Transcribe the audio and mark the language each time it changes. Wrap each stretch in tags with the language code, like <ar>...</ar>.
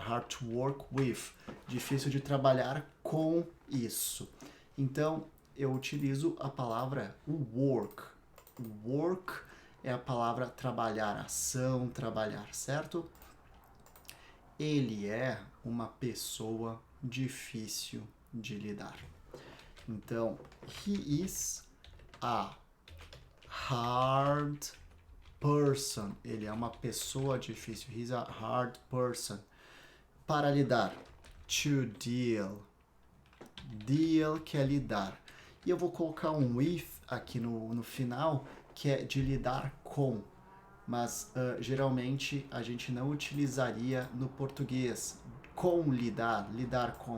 <en>Hard to work with.</en> <pt>Difícil de trabalhar com isso. Então eu utilizo a palavra work. Work é a palavra trabalhar, ação, trabalhar, certo? Ele é uma pessoa difícil de lidar.</pt> <en>Então, he is a hard person.</en> <pt>Ele é uma pessoa difícil.</pt> <en>He's a hard person.</en> <pt>Para lidar,</pt> <en>to deal.</en> <pt>Deal que é lidar. E eu vou colocar um with aqui no final, que é de lidar com. Mas geralmente a gente não utilizaria no português com lidar, lidar com.</pt>